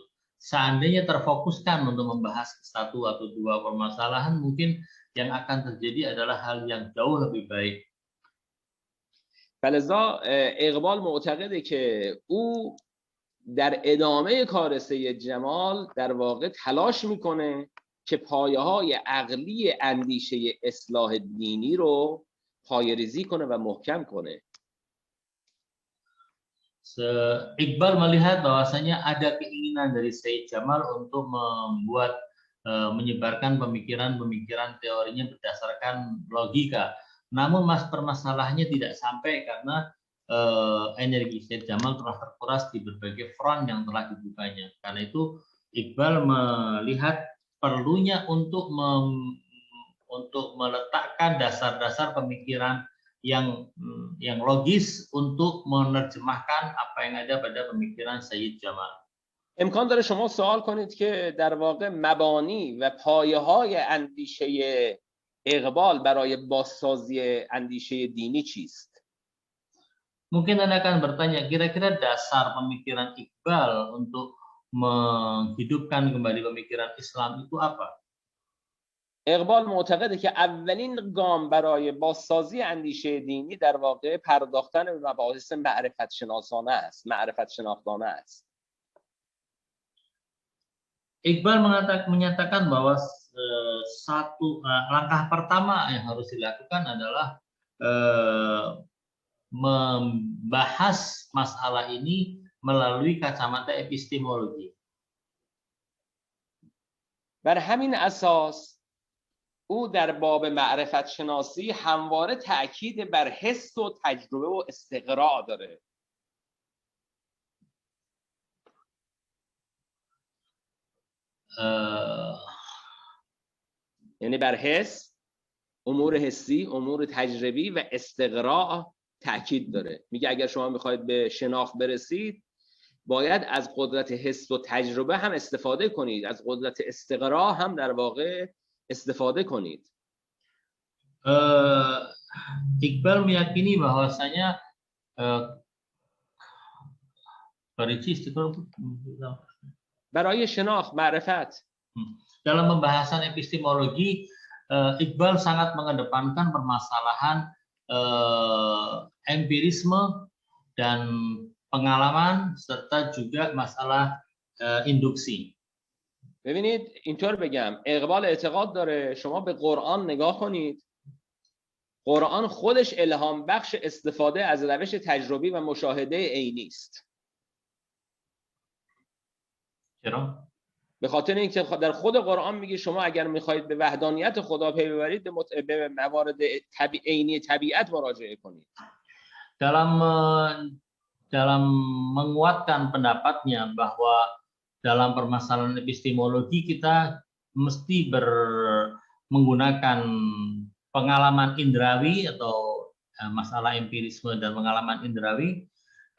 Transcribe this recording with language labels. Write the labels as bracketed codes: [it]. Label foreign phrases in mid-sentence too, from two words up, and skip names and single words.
[id] Seandainya terfokuskan untuk membahas satu atau dua permasalahan, mungkin yang akan terjadi adalah hal yang jauh lebih baik. [fa] فلذا اقبال معتقده که او در ادامه کار سید جمال در واقع تلاش میکنه که پایه‌های عقلی اندیشه اصلاح دینی رو پایه‌ریزی کنه و محکم کنه. [id] Iqbal melihat bahwasanya ada keinginan dari Sayyid Jamal untuk menyebarkan pemikiran-pemikiran teorinya berdasarkan logika. Namun permasalahannya tidak sampai karena energi Sayyid Jamal telah terkuras di berbagai front yang telah dibukanya. Karena itu Iqbal melihat perlunya untuk meletakkan dasar-dasar pemikiran yang logis untuk menerjemahkan apa yang ada pada pemikiran Sayyid Jamal. [fa] امکان داره شما سوال کنید که در واقع مبانی و پایه‌های اندیشه اقبال برای بازسازی اندیشه دینی چیست؟ [id] Mungkin Anda akan bertanya, kira-kira dasar pemikiran Iqbal untuk menghidupkan kembali pemikiran Islam itu apa? [fa] اقبال معتقده که اولین گام برای بازسازی اندیشه دینی در واقع پرداختن به مباحث معرفت شناسانه است، معرفت شناختانه است. [id] Iqbal menyatakan bahwa satu langkah pertama yang harus dilakukan adalah membahas masalah ini melalui kacamata epistemologi. [fa] بر همین اساس او در باب معرفت شناسی همواره تأکید بر حس و تجربه و استقراء داره. یعنی بر حس، امور حسی، امور تجربی و استقراء تأکید داره. میگه اگر شما میخواید به شناخت برسید باید از قدرت حس و تجربه هم استفاده کنید، از قدرت استقراء هم در واقع استفاده کنید. [id] Iqbal meyakini bahwasanya [fa] برای شناخت، معرفت. [id] Dalam pembahasan epistemologi, Iqbal sangat mengedepankan permasalahan empirisme dan pengalaman serta juga masalah induksi. [fa] ببینید اینطور بگم، اقبال اعتقاد داره شما به قرآن نگاه کنید، قرآن خودش الهام بخش استفاده از روش تجربی و مشاهده عینی است. چرا؟ به خاطر اینکه در خود قرآن میگه شما اگر میخواهید به وحدانیت خدا پی ببرید به موارد عینی طبیعت مراجعه کنید. [id] Dalam menguatkan pendapatnya bahwa dalam permasalahan epistemologi kita mesti menggunakan pengalaman indrawi atau masalah empirisme dan pengalaman indrawi.